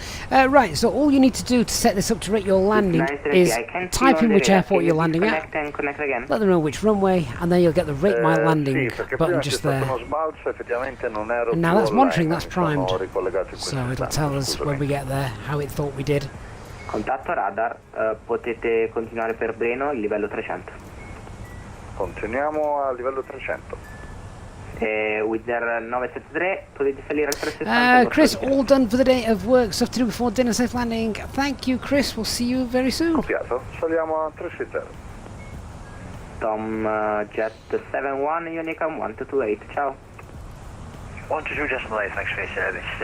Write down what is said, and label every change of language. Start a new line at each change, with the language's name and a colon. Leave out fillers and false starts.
English: Right, so all you need to do to set this up to rate your landing is type in which airport you're landing at, let them know which runway, and then you'll get the rate my landing button just there. And now that's monitoring, that's primed, so it'll tell us when we get there how it thought we did.
Italian: Contatto radar, potete continuare per Breno, il livello 300. Continuiamo al livello 300. Wizard 973, potete salire al 360.
English: Chris, all done for the day of work. Stuff to do before dinner. Safe landing. Thank you, Chris. We'll see you very soon.
Italian: Copiato, saliamo a 360. Tom Jet 71, Unicom 1228, ciao.
English: 122.8, thanks for your service.